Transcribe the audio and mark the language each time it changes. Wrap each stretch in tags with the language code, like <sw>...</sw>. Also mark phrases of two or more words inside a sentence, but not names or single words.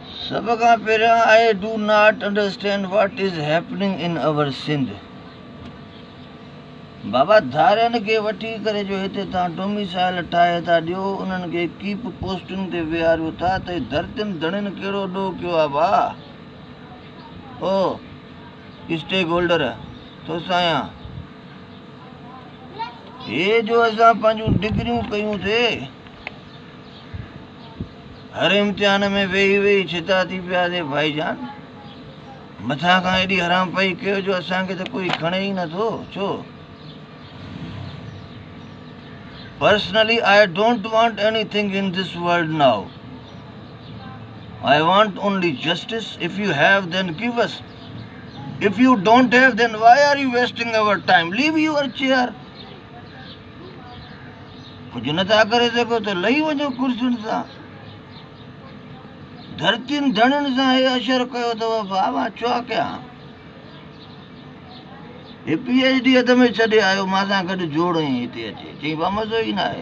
<en>सब खां पहिरियां I do not understand what is happening in our Sindh.</en> <sd>बाबा धारियनि खे वठी करे जो हिते तव्हां डोमिसाइल ठाहे था ॾियो, उन्हनि खे कीप पोस्टुनि ते विहारियो था त धरतियुनि धणियुनि कहिड़ो ॾोह कयो आहे भाउ? ओ</sd> <en>stake holder</en> <sd>तो साया हे जो असां पंहिंजूं डिग्रियूं कयूं थे, हर इम्तिहान में वेही वेही छिता थी पियासीं भाईजान। मथां खां एॾी हराम पई कयो जो असांखे त कोई खणे ई नथो। छो?</sd> <en>Personally, I don't want anything in this world now. I want only justice. If you have, then give us. If you don't have, then why are you wasting our time? Leave your chair.</en> <sd>कुझु नथा करे सघो त लही वञो कुर्सियुनि सां। धरतियुनि धणियुनि सां हे अशर कयो अथव बाबा, छा कयां? हे PhD हथ में छॾे आयो, मां सां गॾु जोड़ई हिते अचे, चई बा मज़ो ई न आहे।</sd>